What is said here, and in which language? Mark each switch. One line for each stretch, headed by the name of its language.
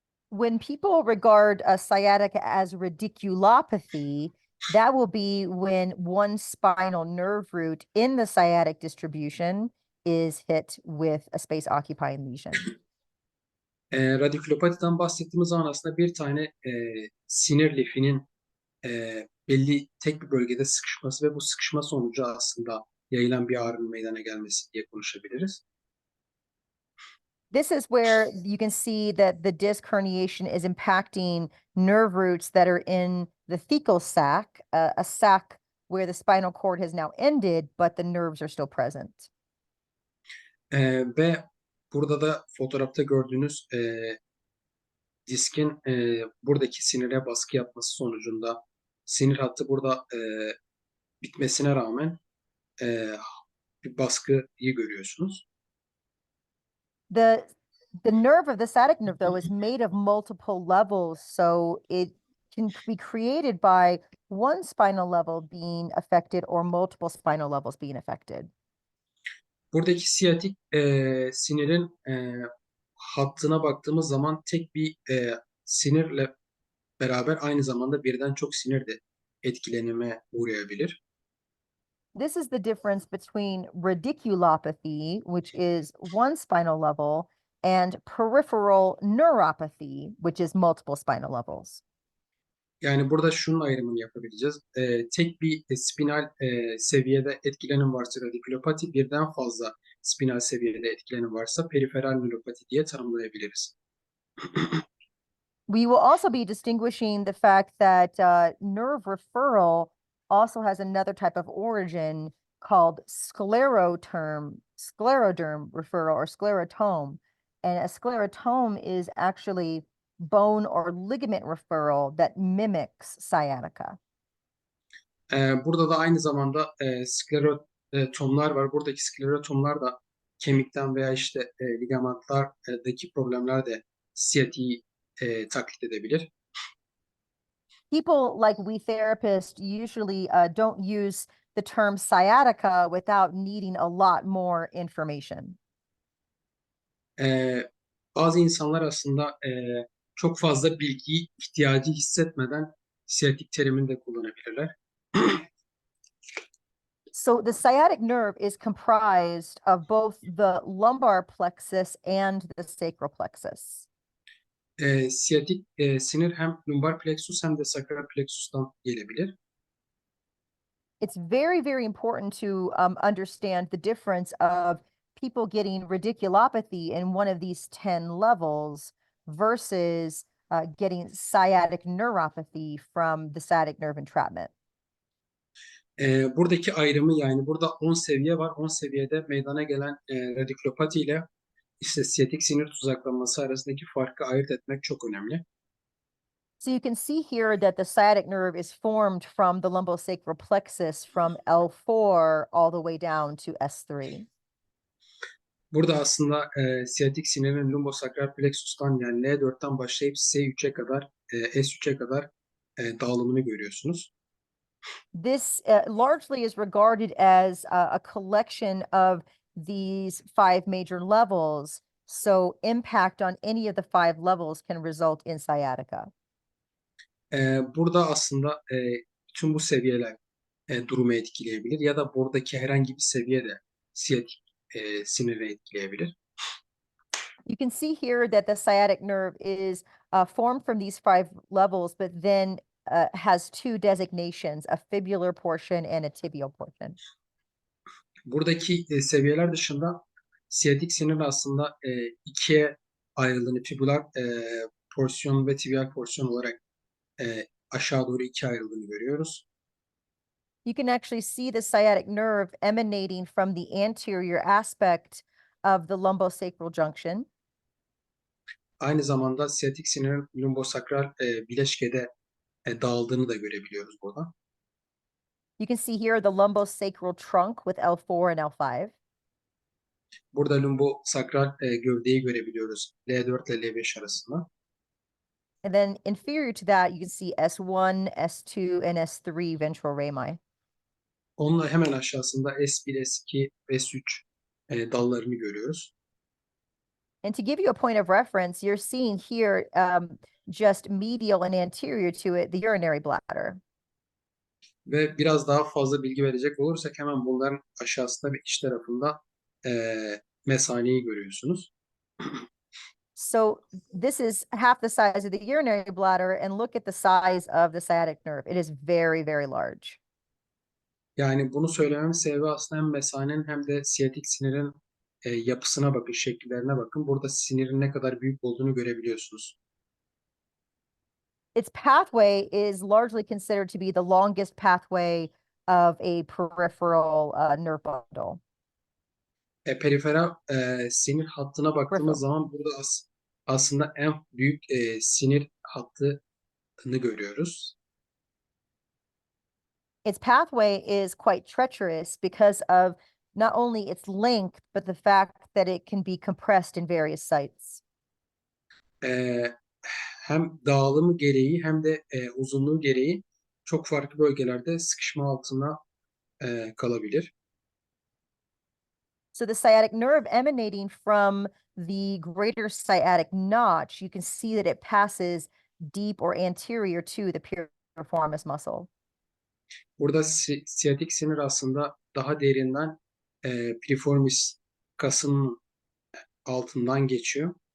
English: When people regard a sciatica as radiculopathy, that will be when one spinal nerve root in the sciatic distribution is hit with a space occupying lesion.
Turkish: Radikulopatiden bahsettiğimiz zaman aslında bir tane sinir lifinin belli tek bir bölgede sıkışması ve bu sıkışma sonucu aslında yayılan bir ağrının meydana gelmesi diye konuşabiliriz.
English: This is where you can see that the disc herniation is impacting nerve roots that are in the thecal sac, a sac where the spinal cord has now ended, but the nerves are still present.
Turkish: Ve burada da fotoğrafta gördüğünüz diskin buradaki sinire baskı yapması sonucunda sinir hattı burada bitmesine rağmen e, bir baskıyı görüyorsunuz.
English: The the nerve of the sciatic nerve, though, is made of multiple levels, so it can be created by one spinal level being affected or multiple spinal levels being affected.
Turkish: Buradaki siyatik sinirin hattına baktığımız zaman tek bir sinirle beraber aynı zamanda birden çok sinir de etkilenime uğrayabilir.
English: This is the difference between radiculopathy, which is one spinal level, and peripheral neuropathy, which is multiple spinal levels.
Turkish: Yani burada şunun ayrımını yapabileceğiz. Tek bir spinal seviyede etkilenim varsa radikulopati, birden fazla spinal seviyede etkilenim varsa periferal nöropati diye tanımlayabiliriz.
English: We will also be distinguishing the fact that nerve referral also has another type of origin called scleroderm referral or sclerotome. And a sclerotome is actually bone or ligament referral that mimics sciatica.
Turkish: Burada da aynı zamanda sklerotomlar var. Buradaki sklerotomlar da kemikten veya işte ligamentlardaki problemler de siyatiği taklit edebilir.
English: People like we therapists usually don't use the term sciatica without needing a lot more information.
Turkish: Bazı insanlar aslında çok fazla bilgiyi ihtiyacı hissetmeden Siyatik terimini de kullanabilirler.
English: So the sciatic nerve is comprised of both the lumbar plexus and the sacral plexus.
Turkish: Siyatik sinir hem lumbar plexus hem de sakral plexus'tan gelebilir.
English: It's very, very important to understand the difference of people getting radiculopathy in one of these 10 levels versus getting sciatic neuropathy from the sciatic nerve entrapment.
Turkish: Buradaki ayrımı yani burada 10 seviye var. 10 seviyede meydana gelen radikulopati ile işte siyatik sinir tuzaklanması arasındaki farkı ayırt etmek çok önemli.
English: So you can see here that the sciatic nerve is formed from the lumbosacral plexus from L4 all the way down to S3.
Turkish: Burada aslında siyatik sinirin lumbosakral plexus'tan yani L4'ten başlayıp S3'e kadar, S3'e kadar dağılımını görüyorsunuz.
English: This largely is regarded as a collection of these 5 major levels. So impact on any of the 5 levels can result in sciatica.
Turkish: Burada aslında tüm bu seviyeler durumu etkileyebilir ya da buradaki herhangi bir seviye de siyatik siniri etkileyebilir.
English: You can see here that the sciatic nerve is formed from these 5 levels, but then has 2 designations, a fibular portion and a tibial portion.
Turkish: Buradaki seviyeler dışında siyatik sinir aslında ikiye ayrıldığını, fibular porsiyon ve tibial porsiyon olarak aşağı doğru ikiye ayrıldığını görüyoruz.
English: You can actually see the sciatic nerve emanating from the anterior aspect of the lumbosacral junction.
Turkish: Aynı zamanda siyatik sinirin lumbosakral bileşkede dağıldığını da görebiliyoruz burada.
English: You can see here the lumbosacral trunk with L4 and L5.
Turkish: Burada lumbosakral gövdeyi görebiliyoruz L4 ile L5 arasında.
English: And then inferior to that, you can see S1, S2, and S3 ventral rami.
Turkish: Onun hemen aşağısında S1, S2, S3 dallarını görüyoruz.
English: And to give you a point of reference, you're seeing here just medial and anterior to it, the urinary bladder.
Turkish: Ve biraz daha fazla bilgi verecek olursak hemen bunların aşağısında ve iç tarafında mesaneyi görüyorsunuz.
English: So this is half the size of the urinary bladder, and look at the size of the sciatic nerve. It is very, very large.
Turkish: Yani bunu söylememin sebebi aslında hem mesanenin hem de siyatik sinirin yapısına bakın, şekillerine bakın. Burada sinirin ne kadar büyük olduğunu görebiliyorsunuz.
English: Its pathway is largely considered to be the longest pathway of a peripheral nerve bundle.
Turkish: Periferal sinir hattına baktığımız
English: Peripheral.
Turkish: zaman burada aslında en büyük sinir hattını görüyoruz.
English: Its pathway is quite treacherous because of not only its length, but the fact that it can be compressed in various sites.
Turkish: Hem dağılımı gereği hem de uzunluğu gereği çok farklı bölgelerde sıkışma altına kalabilir.
English: So the sciatic nerve emanating from the greater sciatic notch, you can see that it passes deep or anterior to the piriformis muscle.
Turkish: Burada siyatik sinir aslında daha derinden piriformis kasının altından geçiyor.